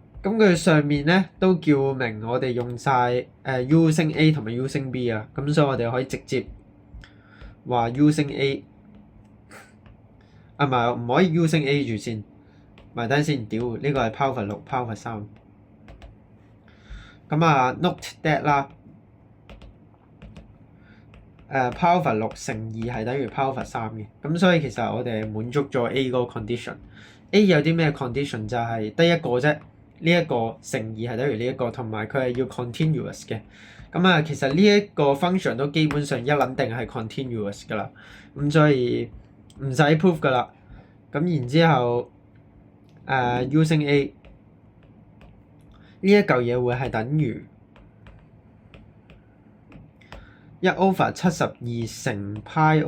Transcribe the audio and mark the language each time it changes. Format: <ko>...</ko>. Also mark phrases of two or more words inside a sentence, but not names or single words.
<yue>咁佢上面咧都叫明我哋用晒U 升 A 同埋 U 升 B 啊，咁所以我哋可以直接話 U 升 A， 唔係唔可以 U 升 A 住先，埋單先，屌呢個係</yue> <en>Power 6 Power 3。</en> <yue>咁啊</yue> <en>note that</en> <yue>啦，Power 6乘2係等於 Power 3嘅，咁所以其實我哋係滿足咗 A 嗰個 condition。A 有啲咩 condition 就係得一個啫，呢一個乘2係等於呢一個，同埋佢係要 continuous 嘅。咁啊，其實呢一個 function 都基本上一撚定係 continuous 噶啦，咁所以唔使 prove 噶啦。咁然之後U 升 A 呢一嚿嘢會係等於1/72乘 pi</yue>